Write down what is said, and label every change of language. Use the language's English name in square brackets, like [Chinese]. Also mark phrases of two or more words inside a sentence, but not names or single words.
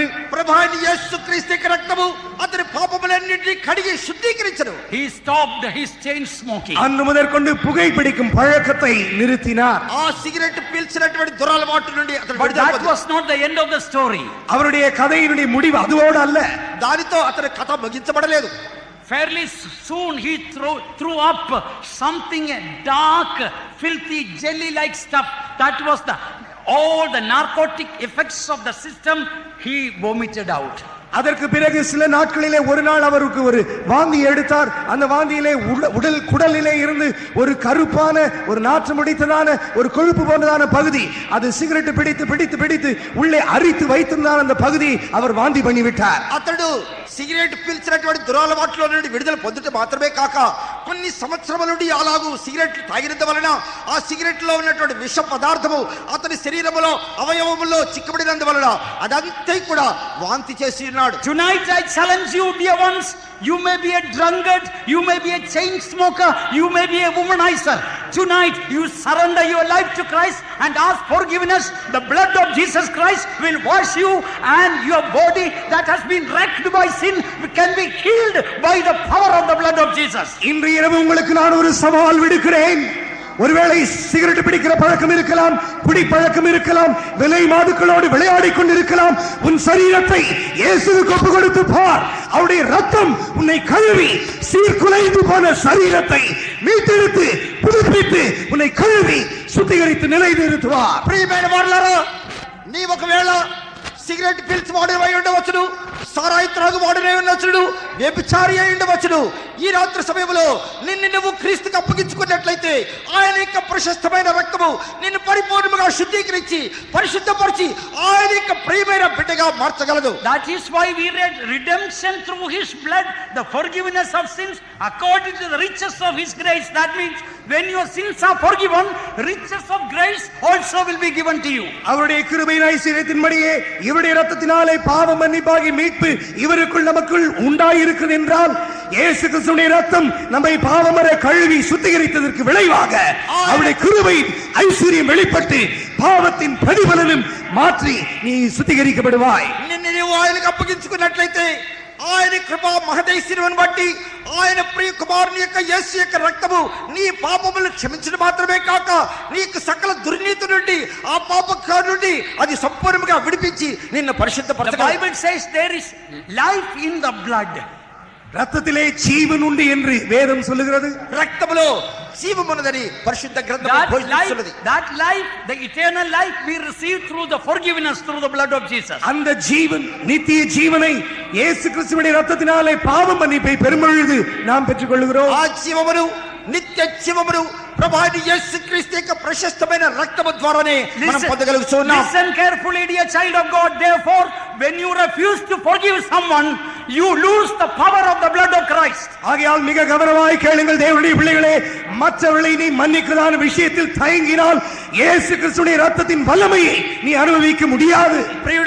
[Telugu] ప్రభువైన యేసుక్రీస్తు యొక్క రక్తము అతని పాపములన్నిటినీ కడిగి శుద్ధీకరించెను. [English] He stopped his chain smoking. [Tamil] அன்று முதற்கொண்டு புகைப்பிடிக்கும் பழக்கத்தை நிறுத்தினார். [Telugu] ఆ సిగరెట్ పీల్చినటువంటి దురలవాటు నుండి అతడు [English] But that [Telugu] విడుదల [English] was not the end of the story. [Tamil] அவருடைய கதையினுடைய முடிவு அதுவோடு அல்ல. [Telugu] దానితో అతని కథ ముగించబడలేదు. [English] Fairly soon he threw up something dark, filthy, jelly-like stuff. That was all the narcotic effects of the system he vomited out. [Tamil] அதற்கு பிறகு சில நாட்களிலே ஒரு நாள் அவருக்கு ஒரு வாந்தி எடுத்தார். அந்த வாந்தியிலே குடலிலே இருந்து ஒரு கருப்பான ஒரு நாற்றம் உடைத்ததான ஒரு கொழுப்பு போன்றதான பகுதி, அது சிகரெட் பிடித்து பிடித்து பிடித்து உள்ளே அரித்து வைத்திருந்தார். அந்த பகுதி அவர் வாந்தி பண்ணிவிட்டார். [Telugu] అతడు సిగరెట్ పీల్చినటువంటి దురలవాట్లో నుండి విడుదల పొందుట మాత్రమే కాక కొన్ని సంవత్సరముల నుండి అలాగూ సిగరెట్ తాగినందు వలన ఆ సిగరెట్ లో ఉన్నటువంటి విష పదార్థము అతని శరీరములో అవయవములో చిక్కబడినందువలన అదంతా కూడా వాంతి చేసి ఉన్నాడు. [English] Tonight I challenge you, dear ones. You may be a drunkard, you may be a chain smoker, you may be a womanizer. Tonight you surrender your life to Christ and ask forgiveness. The blood of Jesus Christ will wash you, and your body that has been wrecked by sin can be healed by the power of the blood of Jesus. [Tamil] இன்று இரவு உங்களுக்கு நான் ஒரு சவால் விடுக்கிறேன். ஒருவேளை சிகரெட் பிடிக்கிற பழக்கம் இருக்கலாம், குடிப்பழக்கம் இருக்கலாம், விலை மாதுக்களோடு விளையாடி கொண்டிருக்கலாம். உன் சரீரத்தை இயேசுவுக்கு ஒப்பு கொடுத்து பார். அவருடைய ரத்தம் உன்னை கழுவி சீர்குலைந்து போன சரீரத்தை மீட்டெடுத்து புதுப்பித்து உன்னை கழுவி சுத்திகரித்து நிலைநிறுத்துவார். [Telugu] ప్రియమైన వారలారా, నీ ఒకవేళ సిగరెట్ పీల్చి వాడినై ఉండవచ్చును, సారాయి త్రాగు వాడినై ఉండవచ్చును, వ్యభిచారి అయి ఉండవచ్చును. ఈ రాత్రి సమయంలో నిన్ను నువ్వు క్రీస్తుకు అప్పగించుకున్నట్లయితే ఆయన యొక్క ప్రశస్తమైన రక్తము నిన్ను పరిపూర్ణంగా శుద్ధీకరించి పరిశుద్ధపరిచి ఆయన యొక్క ప్రియమైన బిడ్డగా మార్చగలదు. [English] That is why we read redemption through his blood, the forgiveness of sins according to the riches of his grace. That means when your sins are forgiven, riches of grace also will be given to you. [Tamil] அவருடைய கிருபையின் ஐஸ்வரியத்தின்படியே இவருடைய இரத்தத்தினாலே பாவ மன்னிப்பாகி மீட்பு இவருக்குள் நமக்குள் உண்டாயிருக்கிறது என்றால் இயேசு கிறிஸ்துவின் இரத்தம் நம்மை பாவமர கழுவி சுத்திகரித்ததற்கு விளைவாக அவருடைய கிருபையின் ஐஸ்வரியம் வெளிப்பட்டு பாவத்தின் பிரதிபலனும் மாற்றி நீ சுத்திகரிக்கப்படுவாய். [Telugu] నిన్ను నీవు ఆయనకు అప్పగించుకున్నట్లయితే ఆయన కృపా మహదైశ్వర్యం బట్టి ఆయన ప్రియ కుమారుని యొక్క యేసు యొక్క రక్తము నీ పాపములను క్షమించడం మాత్రమే కాక నీకు సకల దుర్నీతి నుండి ఆ పాపం నుండి అది సంపూర్ణంగా విడిపించి నిన్ను పరిశుద్ధపరచగలదు. [English] The Bible says there is life in the blood. [Tamil] ரத்தத்திலே ஜீவன் உண்டு என்று வேதம் சொல்லுகிறது. [Telugu] రక్తములో జీవమున్నదని పరిశుద్ధ గ్రంథము బోధిస్తున్నది. [English] That life, the eternal life we receive through the forgiveness through the blood of Jesus. [Tamil] அந்த ஜீவன் நித்திய ஜீவனை இயேசு கிறிஸ்துவின் இரத்தத்தினாலே பாவ மன்னிப்பை பெறும்பொழுது நாம் பெற்றுக்கொள்கிறோம். [Telugu] ఆ జీవమును నిత్య జీవమును ప్రభువైన యేసుక్రీస్తు యొక్క ప్రశస్తమైన రక్తము ద్వారానే మనం పొందగలుగుతున్నాం. [English] Listen carefully, dear child of God. Therefore, when you refuse to forgive someone, you lose the power of the blood of Christ. [Tamil] ஆகையால் மிக கவனமாய் கேளுங்கள் தேவனுடைய பிள்ளைகளே. மற்றவர்களை நீ மன்னிக்கிறதான விஷயத்தில் தயங்கினால் இயேசு கிறிஸ்துவின் இரத்தத்தின் வல்லமையை நீ அனுபவிக்க முடியாது.